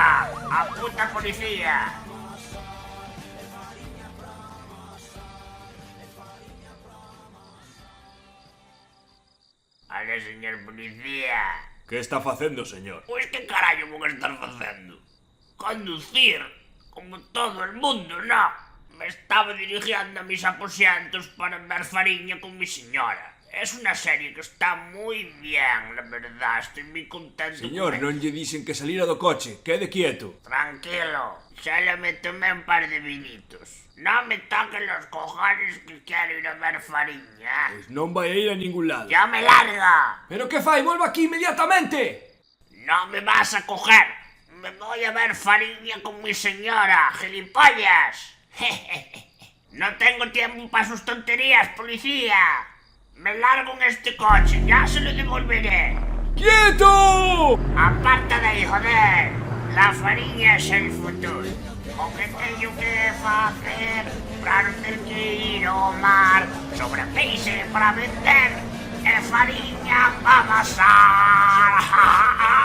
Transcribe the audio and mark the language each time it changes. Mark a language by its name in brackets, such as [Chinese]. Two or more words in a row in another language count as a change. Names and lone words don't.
[Spanish] A puta policía! Ale, señor policía. [Galician] Que está facendo, señor? Pois que carallo vou estar facendo? Conducir, [Spanish] como todo el mundo, no. Me estaba dirigiendo a mis aposentos para ver fariña con mi señora. Es una serie que está muy bien, la verdad. Estoy muy contento. [Galician] Señor, non lle dixen que salira do coche. Quede quieto. [Spanish] Tranquilo, solo me tomé un par de vinitos. No me toquen los cojones que quiero ir a ver fariña. [Galician] Pois non vai a ir a ningún lado. [Spanish] ¡Ya me larga! [Galician] Pero que fai? Volva aquí inmediatamente! [Spanish] No me vas a coger. Me voy a ver fariña con mi señora, gilipollas. No tengo tiempo para sus tonterías, policía. Me largo en este coche, ya se lo devolveré. ¡Quieto! Aparta de ahí, joder. La fariña es el futuro. [Galician] O que teño que facer para non ter que ir ao mar? Sobre peixe para vender e fariña para amasar.